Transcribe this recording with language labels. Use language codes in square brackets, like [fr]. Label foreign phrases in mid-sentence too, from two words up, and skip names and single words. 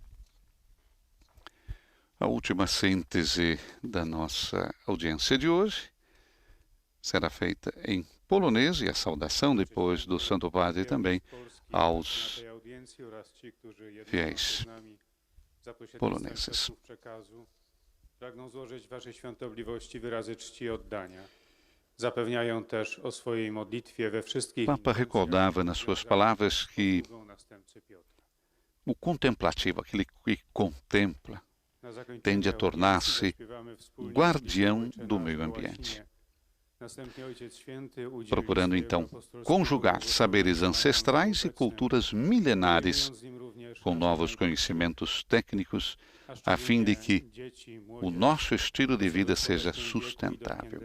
[pt] A última síntese da nossa audiência de hoje será feita em polonês e a saudação depois do Santo Padre também aos fiéis poloneses. [pl] Pragnę złożyć Waszej Świątobliwości wyrazy czci i oddania. Zapewniają też o swojej modlitwie we wszystkich. [pt] Papa recordava nas suas palavras que o contemplativo, aquele que contempla, tende a tornar-se guardião do meio ambiente, procurando então conjugar saberes ancestrais e culturas milenares com novos conhecimentos técnicos, a fim de que o nosso estilo de vida seja sustentável.